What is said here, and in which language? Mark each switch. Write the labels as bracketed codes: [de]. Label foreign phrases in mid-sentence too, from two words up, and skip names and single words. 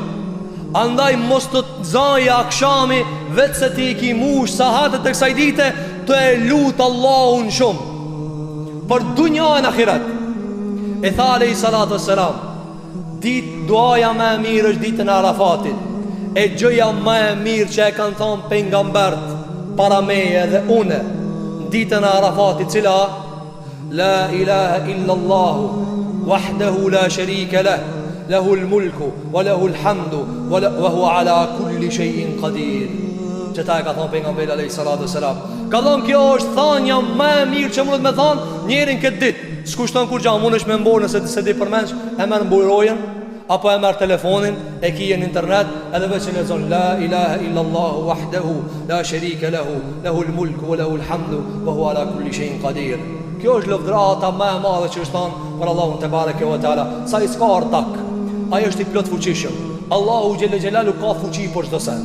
[sq] Andaj mos të zaja akshami, vetë se ti i ki mush sahatet e kësaj dite, të e lutë Allahun shumë për dunja e në akhirat. E tha [ar] عليه الصلاة والسلام, [sq] ditë duaja më e mirë është ditën e Arafatit. E gjëja më e mirë që e kanë thonë pejgambert para meje dhe une, ditën e Arafatit, cila [ar] لا إله إلا الله وحده لا شريك له له الملك وله الحمد وهو على كل شيء قدير. [sq] Çeta e ka thonë pejgamberi [ar] عليه الصلاة والسلام. [sq] Ka thonë kjo është thënia më e mirë që mundet me thonë njërin këtë ditë. S'kushton kur gjë, mundesh me mborë nëse se di përmendsh, e merr mburojën apo e merr telefonin, e kije në internet, edhe veç e lexon [ar] لا إله إلا الله وحده لا شريك له له الملك وله الحمد وهو على كل شيء قدير. [sq] Kjo është lëvdrata më e madhe që është thonë për Allahun [ar] تبارك وتعالى. [sq] Sa i ska ortak, ai është i plot fuqishëm. Allahu [ar] جل جلاله [sq] ka fuqi për çdo sen.